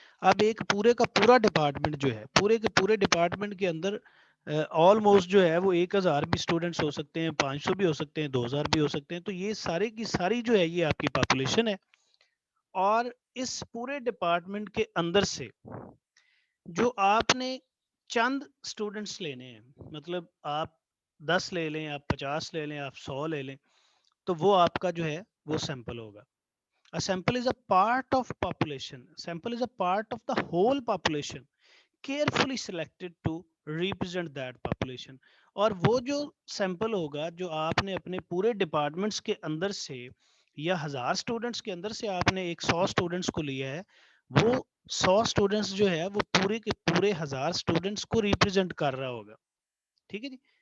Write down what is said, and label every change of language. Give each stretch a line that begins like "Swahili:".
Hindi: अब एक पूरे का पूरा डिपार्टमेंट जो है, पूरे के पूरे डिपार्टमेंट के अंदर ऑलमोस्ट जो है वो 1000 भी स्टूडेंट्स हो सकते हैं, 500 भी हो सकते हैं, 2000 भी हो सकते हैं. तो ये सारे की सारी जो है ये आपकी पॉपुलेशन है. और इस पूरे डिपार्टमेंट के अंदर से जो आपने चंद स्टूडेंट्स लेने हैं, मतलब आप 10 ले लें, आप 50 ले लें, आप 100 ले लें, तो वो आपका जो है वो सैंपल होगा.
English: A sample is a part of population. Sample is a part of the whole population, carefully selected to represent that population.
Hindi: और वो जो सैंपल होगा जो आपने अपने पूरे डिपार्टमेंट्स के अंदर से या 1000 स्टूडेंट्स के अंदर से आपने एक 100 स्टूडेंट्स को लिया है, वो 100 स्टूडेंट्स जो है वो पूरे के पूरे 1000 स्टूडेंट्स को रिप्रेजेंट कर रहा होगा. ठीक है जी.